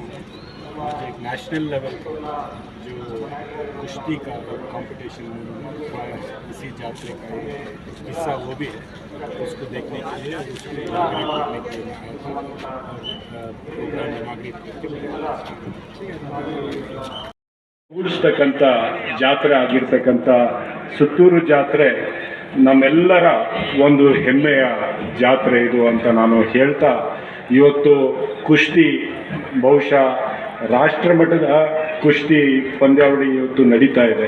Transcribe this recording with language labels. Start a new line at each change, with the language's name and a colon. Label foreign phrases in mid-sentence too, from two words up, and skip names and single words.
Hindi: मुझे एक
English: national level
Hindi: का जो कुश्ती का कंपटीशन का इसी यात्रा का हिस्सा वो भी है, उसको देखने के लिए, उसको इनाग्रेट करने के लिए मैं आया था और
English: program inaugurate
Hindi: करके
Kannada: ಮೂಡಿಸ್ತಕ್ಕಂಥ ಜಾತ್ರೆ ಆಗಿರ್ತಕ್ಕಂಥ ಸುತ್ತೂರು ಜಾತ್ರೆ ನಮ್ಮೆಲ್ಲರ ಒಂದು ಹೆಮ್ಮೆಯ ಜಾತ್ರೆ ಇದು ಅಂತ ನಾನು ಹೇಳ್ತಾ, ಇವತ್ತು ಕುಸ್ತಿ ಬಹುಶಃ ರಾಷ್ಟ್ರಮಟ್ಟದ ಕುಸ್ತಿ ಪಂದ್ಯಾವಳಿ ಇವತ್ತು ನಡೀತಾ ಇದೆ.